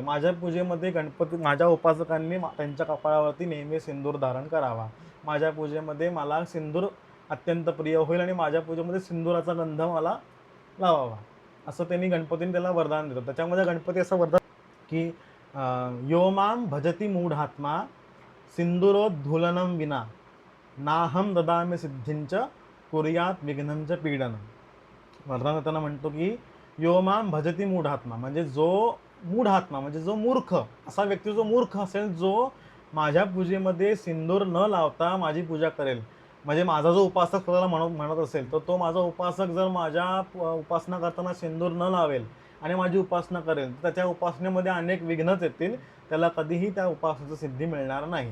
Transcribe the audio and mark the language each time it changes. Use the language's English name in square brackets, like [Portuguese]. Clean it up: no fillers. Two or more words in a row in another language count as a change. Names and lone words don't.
[Marathi] माझ्या पूजेमध्ये गणपती माझ्या उपासकांनी त्यांच्या कपाळावरती नेहमी सिंदूर धारण करावा. माझ्या पूजेमध्ये मला सिंदूर अत्यंत प्रिय होईल आणि माझ्या पूजेमध्ये सिंदुराचा गंध मला लावावा, असं त्यांनी गणपतीने त्याला वरदान दिलं. त्याच्यामध्ये गणपती असं वरदान की [Sanskrit] यो मां भजती मूढात्मा सिंदुरोद्धूलनं विना नाहम ददामी सिद्धींच कुर्यात विघ्नंच पीडनं. [Marathi] वरदान देताना म्हणतो की [Sanskrit] यो मां भजती मूढात्मा, [Marathi] म्हणजे जो मूढात्मा म्हणजे जो मूर्ख, असा व्यक्ती जो मूर्ख असेल, जो माझ्या पूजेमध्ये सिंदूर न लावता माझी पूजा करेल. म्हणजे माझा जो उपासक स्वतःला म्हणत असेल तर तो माझा उपासक जर माझ्या उपासना करताना सिंदूर न लावेल आणि माझी उपासना करेल तर त्याच्या उपासनेमध्ये अनेक विघ्नच येतील, त्याला कधीही त्या उपासनेची सिद्धी मिळणार नाही.